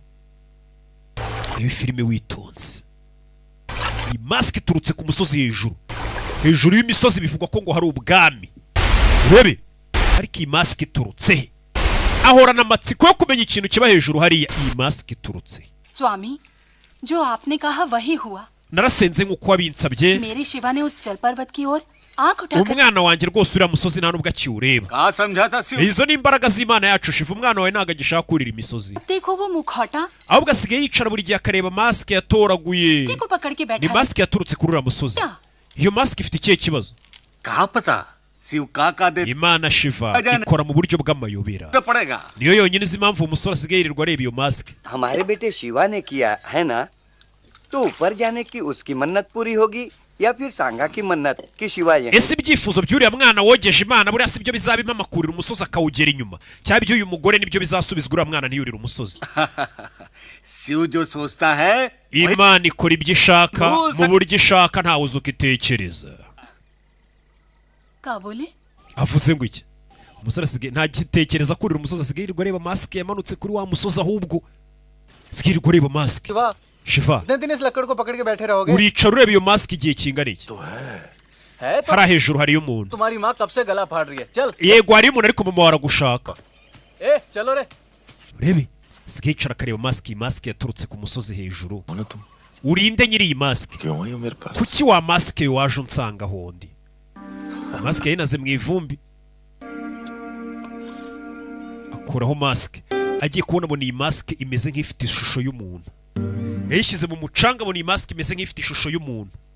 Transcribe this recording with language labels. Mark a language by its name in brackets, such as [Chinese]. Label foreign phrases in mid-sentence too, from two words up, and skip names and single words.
[Kinyarwanda] Iyi filime witonze, iyi maske iturutse ku musozi hejuru y'imisozi, bivugwa ko ngo hari ubwami. Urebe ariko iyi maske iturutse, ahorana amatsiko yo kumenya ikintu kiba hejuru hariya. Iyi maske iturutse. [Hindi] स्वामी, जो आपने कहा वही हुआ. [Kinyarwanda] Narasenze nk'uko wabinsabye. [Hindi] मेरे शिवा ने उस जल पर्वत की ओर आंख उठाकर [Kinyarwanda] Umwana wanjye rwose uriya musozi nta nubwo akiwureba. [Hindi] कहा समझा था शिव [Kinyarwanda] Izo ni imbaraga z'Imana yacu Shiva. Umwana wawe ntago agishaka kurira imisozi, [Hindi] देखो वो मुखौटा [Kinyarwanda] ahubwo asigaye yicara buri gihe akareba maske yatoraguye. [Hindi] को पकड़ के [Kinyarwanda] Ni [Hindi] बैठा है। [Kinyarwanda] maske yaturutse kuri uriya musozi. Iyo maske ifite ikihe kibazo? [Hindi] कहा पता शिव का दे [Kinyarwanda] Imana Shiva ikora mu buryo bw'amayobera. [Hindi] तो पड़ेगा [Kinyarwanda] Niyo yonyine izi impamvu umusore asigaye yirirwa areba iyo maske. [Hindi] हमारे बेटे शिवा ने किया है ना, तो ऊपर जाने की उसकी मन्नत पूरी होगी या फिर सांगा की मन्नत कि शिवा यहीं [Kinyarwanda] Ese ibyifuzo by'uriya mwana wogeje Imana buriya si byo bizaba impamakurira umusozi akawugera inyuma, cyangwa iby'uyu mugore nibyo bizasubizwa uriya mwana ntiyurire umusozi? [Hindi] शिव जो सोचता है [Kinyarwanda] Imana ikora ibyo ishaka mu buryo ishaka, ntawe uzi uko itekereza. [Hindi] क्या बोले? [Kinyarwanda] Avuze ngo iki? Umusore asigaye ntagitekereza kurira umusozi, asigaye yirirwa areba maske yamanutse kuri wa musozi, ahubwo asigaye yirirwa areba maske. [Hindi] शिवा [Kinyarwanda] Shiva, [Hindi] कितने दिन इस लकड़ को पकड़ के बैठे रहोगे? [Kinyarwanda] uricara ureba iyo maske igihe kingana iki? [Hindi] है तो [Kinyarwanda] Hariya hejuru hariyo umuntu. [Hindi] तुम्हारी माँ कब से गला फाड़ रही है चल [Kinyarwanda] Yego hariyo umuntu ariko mama waragushaka. [Hindi] ए चलो रे [Kinyarwanda] Urebe asigaye yicara akareba maske. Iyi maske yaturutse ku musozi hejuru. [Hindi] बोलो तुम [Kinyarwanda] Urinde nyiri iyi maske? [Hindi] क्यों आई हो मेरे पास [Kinyarwanda] Kuki wa maske waje unsanga hondi? Maske yinaze mu ivumbi. Akuraho maske, agiye kubona abona iyi maske imeze nk'ifite ishusho y'umuntu. Yayishyize mu mucanga abona iyi maske imeze nk'ifite ishusho y'umuntu.